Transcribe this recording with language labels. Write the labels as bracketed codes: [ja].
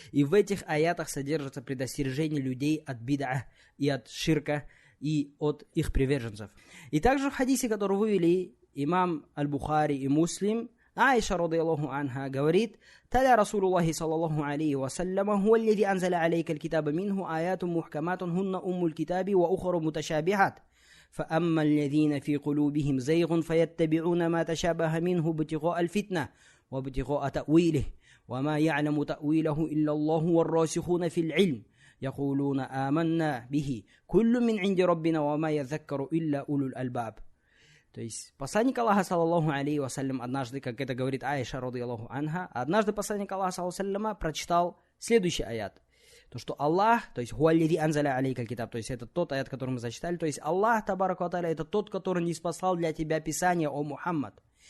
[ru] И в этих аятах содержится предостережение людей от бида'а и от ширка, и от их приверженцев. И также в хадисе, который вывели имам Аль-Бухари и Муслим, Аиша, радиаллаху анха, говорит: [ar] «Таля Расулуллахи саллаллаху алейхи вассаляма, хуа аллази анзаля алейка аль-китаба минху аятун мухкаматун хунна уммуль китаби ва ухару муташабихат. فأما الذين في قلوبهم زيغ فيتبعون ما تشابه منه ابتغاء الفتنة وابتغاء تأويله وما يعلم تأويله إلا الله والراسخون في العلم يقولون آمنا به كل من عند ربنا وما يذكر إلا أولو الألباب». [ru] То есть посланник Аллаха, саллаллаху алейхи вассалям, однажды, как это говорит Аиша, радиаллаху анха, однажды посланник Аллаха, саллаллаху алейхи, прочитал следующий аят. То, что Аллах, то есть [ar] «Хуаллиди анзаля алейка китаб», [ru] то есть это тот аят, который мы зачитали, то есть Аллах, табараку ва тааля, это тот, который ниспослал для тебя Писание, о Мухаммад.